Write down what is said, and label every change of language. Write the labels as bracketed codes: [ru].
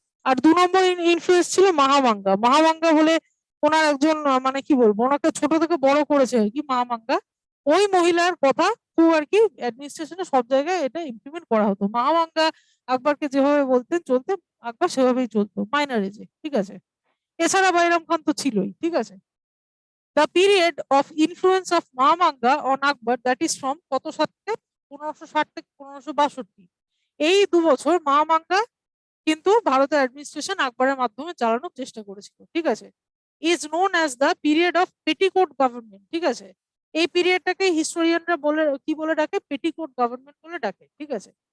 [bn] আর 2 নম্বর influence ছিল মহামাঙ্গা। মহামাঙ্গা বলে ওনার একজন মানে কি বলবো, ওনাকে ছোট থেকে বড় করেছে আর কি মহামাঙ্গা। ওই মহিলার কথা খুব আর কি অ্যাডমিনিস্ট্রেশনে সব জায়গায় এটা ইমপ্লিমেন্ট করা হতো। মহামাঙ্গা আকবরকে যেভাবে বলতেন চলতে, আকবর সেভাবেই চলতো মাইনর এজে, ঠিক আছে। এছাড়া বাইরাম খান তো ছিলই, ঠিক আছে। [en] The period of influence of Mahamanga on Akbar, that is from [bn] কত সাল থেকে? 1560 থেকে 1562। এই 2 বছর মহামাঙ্গা কিন্তু ভারতের অ্যাডমিনিস্ট্রেশন আকবরের মাধ্যমে চালানোর চেষ্টা করেছিল, ঠিক আছে। [en] is known as the period of petticoat government, [bn] ঠিক আছে। এই পিরিয়ডটাকে হিস্টোরিয়ানরা বলে কি বলে ডাকে? পেটিকোট গভর্নমেন্ট বলে ডাকে, ঠিক আছে।